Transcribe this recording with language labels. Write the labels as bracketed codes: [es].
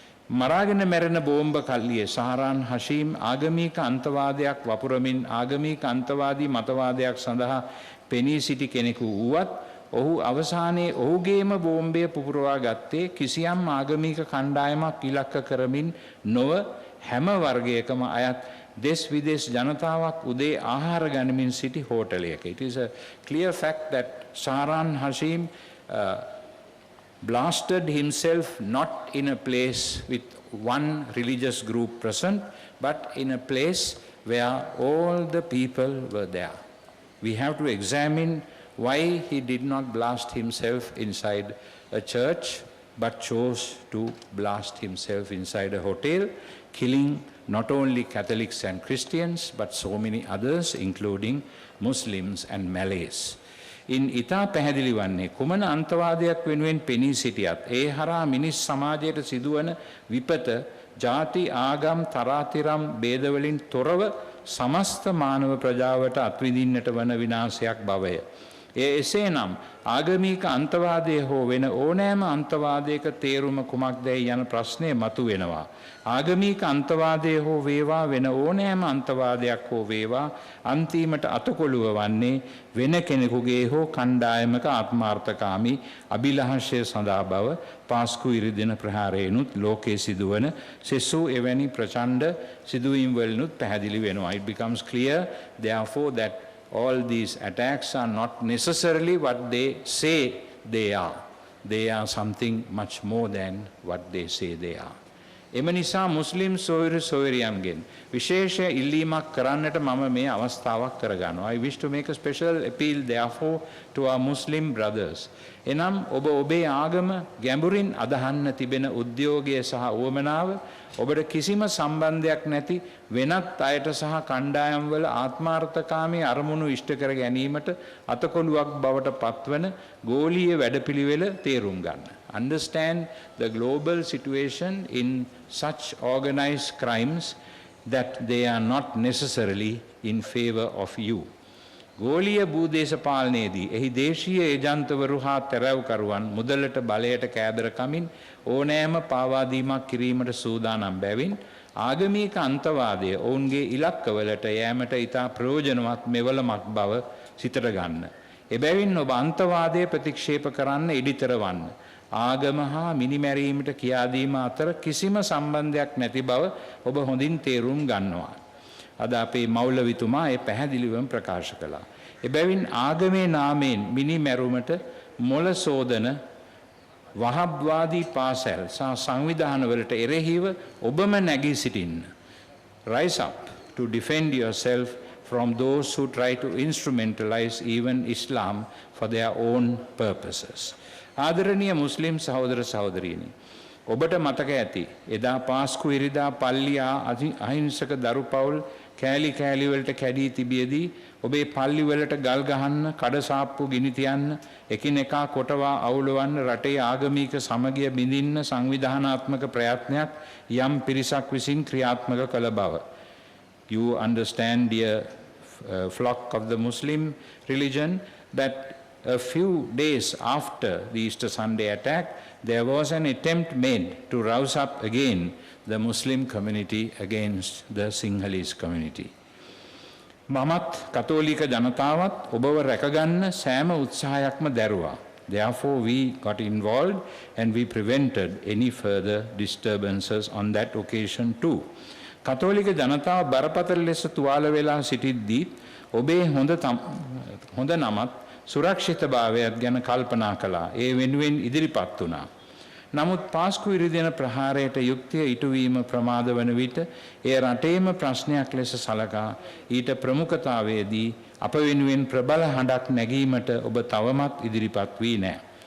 [si] මරාගෙන මැරෙන බෝම්බ කල්ලියේ සහරාන් හෂීම් ආගමික අන්තවාදයක් වපුරමින් ආගමික අන්තවාදී මතවාදයක් සඳහා පෙනී සිටි කෙනෙකු වුවත් ඔහු අවසානයේ ඔහුගේම බෝම්බය පුපුරවා ගත්තේ කිසියම් ආගමික කණ්ඩායමක් ඉලක්ක කරමින් නොව හැම වර්ගයකම අයත් දෙස් විදේශ ජනතාවක් උදේ ආහාර ගනිමින් සිටි හෝටලයක. [en] It is a clear fact that Sahran Hashim blasted himself not in a place with one religious group present, but in a place where all the people were there. We have to examine why he did not blast himself inside a church, but chose to blast himself inside a hotel, killing not only Catholics and Christians, but so many others, including Muslims and Malays. [si] ඉන් ඉතා පැහැදිලි වන්නේ කුමන අන්තවාදයක් වෙනුවෙන් පෙනී සිටියත් ඒ හරහා මිනිස් සමාජයට සිදුවන විපත ජාති ආගම් තරාතිරම් ભેදවලින් තොරව සමස්ත මානව ප්‍රජාවට අත්විඳින්නට වන විනාශයක් බවය. එසේනම් ආගමික අන්තවාදය හෝ වෙන ඕනෑම අන්තවාදයක තේරුම කුමක්දැයි යන ප්‍රශ්නය මතුවෙනවා. ආගමික අන්තවාදය හෝ වේවා වෙන ඕනෑම අන්තවාදයක් හෝ වේවා අන්තිමට අතකොළුව වන්නේ වෙන කෙනෙකුගේ හෝ කණ්ඩායමක ආත්මාර්ථකාමී අභිලාෂය සඳහා බව පාස්කු ඉරිදින ප්‍රහාරයෙනුත් ලෝකයේ සිදුවන සෙසු එවැනි ප්‍රචණ්ඩ සිදුවීම් වලිනුත් පැහැදිලි වෙනවා. [en] It becomes clear therefore that all these attacks are not necessarily what they say they are. They are something much more than what they say they are. [si] එම නිසා මුස්ලිම් සොයුරු සොයුරියන්ගෙන් විශේෂ ඉල්ලීමක් කරන්නට මම මේ අවස්ථාවක් කරගන්නවා. [en] I wish to make a special appeal therefore to our Muslim brothers. [si] එනම් ඔබ ඔබේ ආගම ගැඹුරින් අදහන්න තිබෙන උද්‍යෝගය සහ උවමනාව ඔබට කිසිම සම්බන්ධයක් නැති වෙනත් අයට සහ කණ්ඩායම් වල ආත්මාර්ථකාමී අරමුණු ඉෂ්ට කර ගැනීමට අතකොළුවක් බවට පත්වන ගෝලීය වැඩපිළිවෙල තේරුම් ගන්න. [en] Understand the global situation in such organized crimes that they are not necessarily in favor of you. [si] ගෝලීය භූදේශපාලනයේදී එහි දේශීය ඒජන්තවරු හා තැරැව්කරුවන් මුදලට බලයට කෑදර කමින් ඕනෑම පාවාදීමක් කිරීමට සූදානම් බැවින් ආගමික අන්තවාදය ඔවුන්ගේ ඉලක්කවලට යෑමට ඉතා ප්‍රයෝජනවත් මෙවලමක් බව සිතට ගන්න. එබැවින් ඔබ අන්තවාදය ප්‍රතික්ෂේප කරන්න ඉඩිතර වන්න. ආගම හා මිනිමැරීමට කියාදීම අතර කිසිම සම්බන්ධයක් නැති බව ඔබ හොඳින් තේරුම් ගන්නවා. අද අපේ මෞලවිතුමා ඒ පැහැදිලිවම ප්‍රකාශ කළා. එබැවින් ආගමේ නාමයෙන් මිනිමැරුමට මොළ සෝදන වහබ්වාදී පාසැල් සහ සංවිධානවලට එරෙහිව ඔබම නැගී සිටින්න. [en] Rise up to defend yourself from those who try to instrumentalize even Islam for their own purposes. [si] ආදරණීය මුස්ලිම් සහෝදර සහෝදරීනි, ඔබට මතක ඇති එදා පාස්කු ඉරිදා පල්ලියා අහිංසක දරු පවුල් කෑලි කෑලි වලට කැඩී තිබියදී ඔබේ පල්ලි වලට ගල් ගහන්න, කඩසාප්පු ගිනි තියන්න, එකිනෙකා කොටවා අවුලවන්න, රටේ ආගමික සමගිය බිඳින්න සංවිධානාත්මක ප්‍රයත්නයක් යම් පිරිසක් විසින් ක්‍රියාත්මක කළ බව. [en] You understand, dear flock of the Muslim religion, that a few days after the Easter Sunday attack, there was an attempt made to rouse up again the Muslim community against the Sinhalese community. [si] මමත් කතෝලික ජනතාවත් ඔබව රැකගන්න සෑම උත්සාහයක්ම දැරුවා. [en] Therefore we got involved and we prevented any further disturbances on that occasion too. [si] කතෝලික ජනතාව බරපතල ලෙස තුවාල වෙලා සිටිද්දී ඔබේ හොඳ නමත් සුරක්ෂිතභාවයත් ගැන කල්පනා කළා. ඒ වෙනුවෙන් ඉදිරිපත් වුණා. නමුත් පාස්කු ඉරිදින ප්‍රහාරයට යුක්තිය ඉටුවීම ප්‍රමාද වන විට එය රටේම ප්‍රශ්නයක් ලෙස සලකා ඊට ප්‍රමුඛතාවයේදී අප වෙනුවෙන් ප්‍රබල හඬක් නැගීමට ඔබ තවමත් ඉදිරිපත් වී නැහැ.